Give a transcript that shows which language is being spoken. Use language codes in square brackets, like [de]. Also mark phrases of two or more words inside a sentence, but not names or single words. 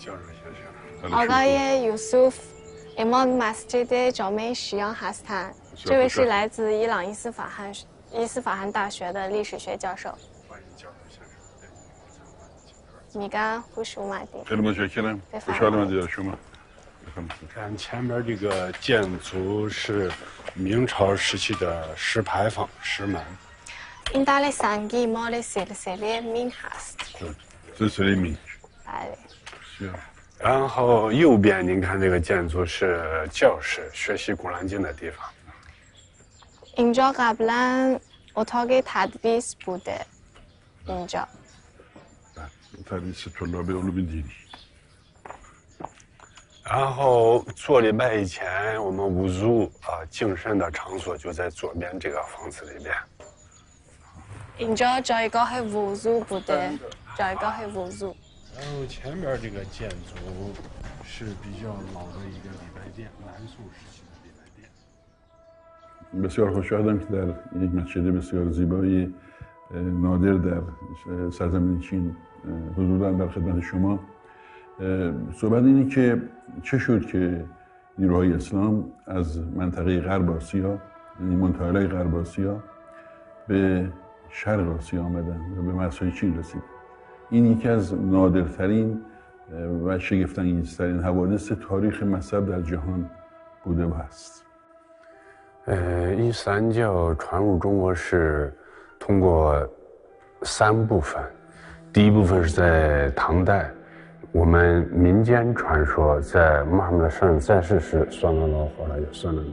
[fa] آقای یوسف امام مسجد جامع شیعه هستند. [zh] 这位是来自伊朗伊斯法罕大学的历史学教授。 [fa] میگن خوش اومدید. خیلی متشکرم. خوشحالم دیدار شما. [zh] 看前面这个建筑是明朝时期的石牌坊、石门。 [fa] این در سنگی مال سلسله مین هست. سلسله مین. بله. [zh] 然后右边您看这个建筑是教室，学习《古兰经》的地方。 [fa] اینجا قبلا اتاق تدریس بوده. اینجا. تدریس طلاب علوم دینی. [zh] 然后做礼拜以前，我们wuzu净身的场所就在左边这个房子里边。 [fa] اینجا جایگاه وضو بوده. جایگاه وضو. [zh] 然后前边这个建筑是比较老的一个礼拜殿，南宋时期的礼拜殿。 [fa] بسیار خوشحالم که در یک مسجد بسیار زیبایی نادر در سرزمین چین حضور دارم در خدمت شما. صحبت اینه که چه شد که نیروهای اسلام از منطقه غرب آسیا، یعنی منطقه غرب آسیا به شرق آسیا آمدن و به مرزهای چین رسید. این یکی از نادرترین و شگفت‌انگیزترین حوادث تاریخ مذهب در جهان بوده و هست. [zh] 伊斯兰教传入中国是通过3部分，第一部分是在唐代，我们民间传说在穆罕默德圣人在世时，算了老火了也算了